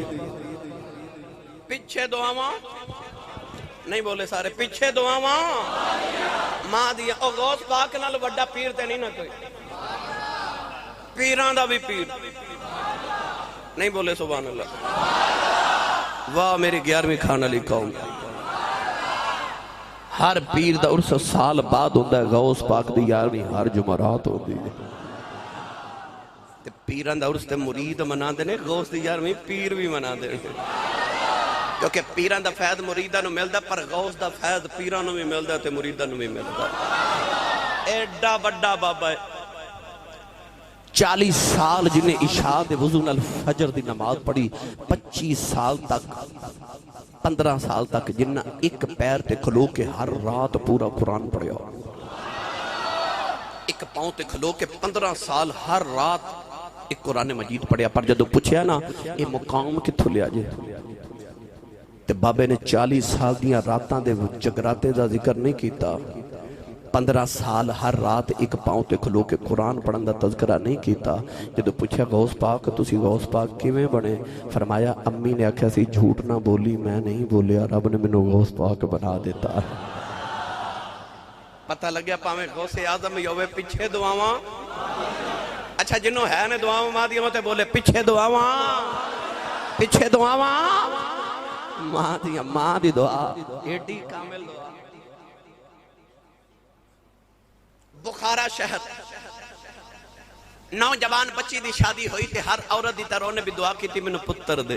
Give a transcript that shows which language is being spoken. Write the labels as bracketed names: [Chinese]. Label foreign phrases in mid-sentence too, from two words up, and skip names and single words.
[Punjabi] پیچھے دعاواں نہیں بولے سارے پیچھے دعاواں ماں دیا. او غوث پاک نال وڈا پیر تے نہیں نہ کوئی. پیران دا بھی پیر نہیں بولے [Arabic] سبحان اللہ. [Punjabi] واہ میری 11ویں کھانا لی قوم. ہر پیر دا عرص سال بعد ہوندہ ہے. غوث پاک دی 11ویں ہر جمعرات ہوندی ہے. پیران دا عرص تے مرید منا دینے. غوث دی 11ویں پیر بھی منا دینے کیونکہ پیران دا فیض مریدہ نو ملدا پر غوث دا فیض پیران نو بھی ملدا تے مریدہ نو بھی ملدا. ایڈا بڑا بابا ہے. 40 سال جنہیں عشاء دے وضو نال فجر دی نماز پڑھی. 25 سال تک 15 سال تک جنہ ایک پیر تے کھلو کے ہر رات پورا قرآن پڑھیا. ایک پاؤں تے کھلو کے 15 سال ہر رات ایک قرآن مجید پڑھیا. پر جدو پوچھیا نا یہ مقام کتھو لیا جے تے بابے نے 40 سال دیاں راتاں دے جگراتے دا ذکر نہیں کیتا. 15 سال ہر رات ایک پاؤں تے کھلو کے قرآن پڑھن دا تذکرہ نہیں کیتا. جدو پوچھا غوث پاک تسی غوث پاک کیویں بنے. فرمایا امی نے آکھیا سی جھوٹ نہ بولی میں نہیں بولیا رب نے منو غوث پاک بنا دیتا. پتہ لگیا پاویں غوث اعظم یوے پیچھے دعاواں. اچھا جنوں ہے نے دعاواں ماں دیاں تے بولے پیچھے دعاواں پیچھے دعاواں ماں دیاں. ماں دی دعا ایڈی کامل دعا. بخارا شہر نوجوان بچی دی شادی ہوئی تے ہر عورت دی طرح نے بھی دعا کی تھی میں پتر دے.